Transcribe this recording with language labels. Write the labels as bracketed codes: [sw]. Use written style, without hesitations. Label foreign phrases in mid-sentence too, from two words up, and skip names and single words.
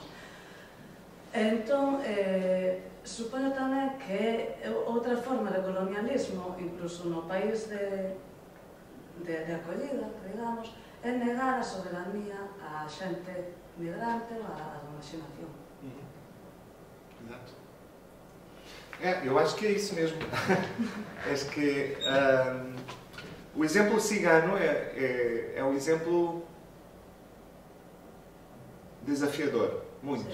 [gl] Entón, supoño tamén que outra forma de colonialismo, incluso no país de acollida, digamos, é negar a soberanía á xente migrante ou á marxinación. [pt] Exato. Eu acho que é isso mesmo. Acho que o exemplo cigano é um exemplo desafiador, muito.